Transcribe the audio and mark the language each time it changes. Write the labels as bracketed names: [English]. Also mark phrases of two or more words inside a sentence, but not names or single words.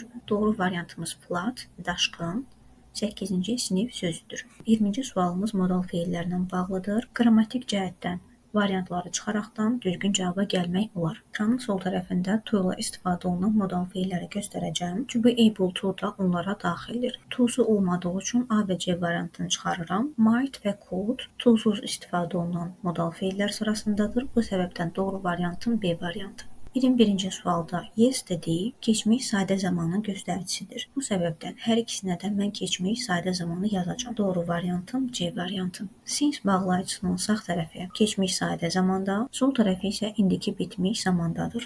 [Azerbaijani] Doğru variantımız flat, daşqın. 8-ci sinif sözüdür. 20-ci sualımız modal feillərlə bağlıdır. Qrammatik cəhətdən variantları çıxaraqdan düzgün cavaba gəlmək olar. Ekranın sol tərəfində to ilə istifadə olunan modal feilləri göstərəcəm. [English] To be able to [Azerbaijani] da onlara daxildir. To-su olmadığı üçün A və C variantını çıxarıram. Might və could to-suz istifadə olunan modal feillər sırasındadır. Bu səbəbdən doğru variantım B variantı. 21-ci sualda yesterday keçmiş sadə zamanın göstəricisidir. Bu səbəbdən hər ikisinə də mən keçmiş sadə zamanı yazacağam. Doğru variantım C variantı. Since bağlayıcısının sağ tərəfi keçmiş sadə zamanda, sol tərəfi isə indiki bitmiş zamandadır.